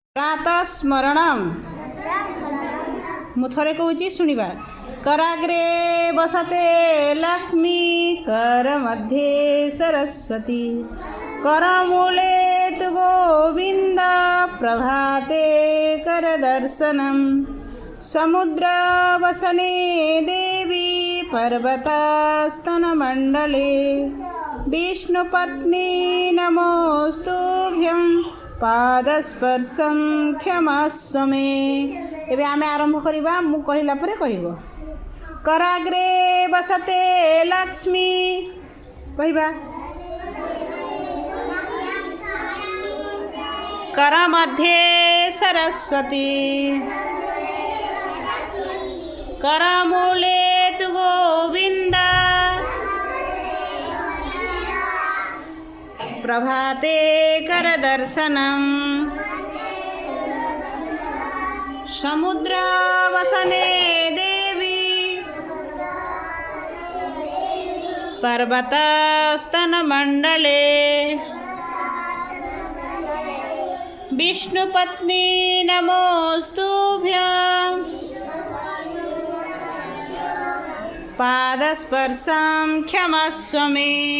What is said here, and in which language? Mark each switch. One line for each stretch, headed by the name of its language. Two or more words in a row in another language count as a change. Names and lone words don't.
Odia: ପ୍ରାତଃ ସ୍ମରଣମ ମୁଁ ଥରେ କହୁଁ ଶୁଣ
Sanskrit: कराग्रे बसते लक्ष्मी कर मध्ये सरस्वती करमूले तु गोविंद प्रभाते कर दर्शनम समुद्र वसने देवी पर्वतस्तनमंडले विष्णुपत्नी नमोस्तुभ्यं पादस्पर्शं क्षमस्व मे।
Odia: ଏବେ ଆମେ ଆରମ୍ଭ କରିବା ମୁଁ କହିଲା ପରେ କହିବ
Sanskrit: कराग्रे बसते लक्ष्मी
Odia: कहबा
Sanskrit: कर मध्ये सरस्वती करमूले तु गोविंद प्रभाते कर दर्शनम समुद्र वसने देवी पर्वतस्तनमंडले विष्णुपत्नी नमोस्तुभ्यं पादस्पर्शं क्षमस्व मे।